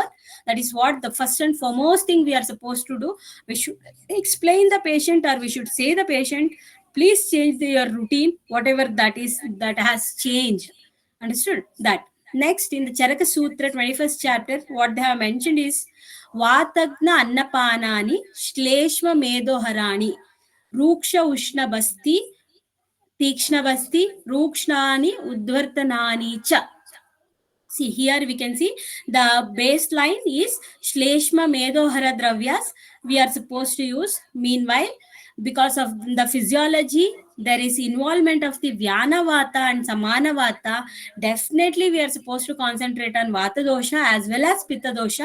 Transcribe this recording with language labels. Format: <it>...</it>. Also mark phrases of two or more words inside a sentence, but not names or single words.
<en>That is what the first and foremost thing we are supposed to do. We should explain the patient, or we should say the patient, please change your routine, whatever that is that has changed. Understood that? Next, in the Charaka Sutra 21st chapter, what they have mentioned is</en> <sa>Vatagna Annapanani Shleshma Medoharani Ruksha Ushna Basti Tikshna Basti Rukshnani Udvartanani Cha.</sa> <en>See, here we can see the baseline is</en> <sa>Shleshma Medohara Dravyas</sa> <en>we are supposed to use. Meanwhile, because of the physiology, there is involvement of the</en> <sa>Vyana Vata</sa> <en>and</en> <sa>Samana Vata.</sa> <en>Definitely, we are supposed to concentrate on</en> <sa>Vata dosha</sa> <en>as well as</en> <sa>Pitta dosha.</sa>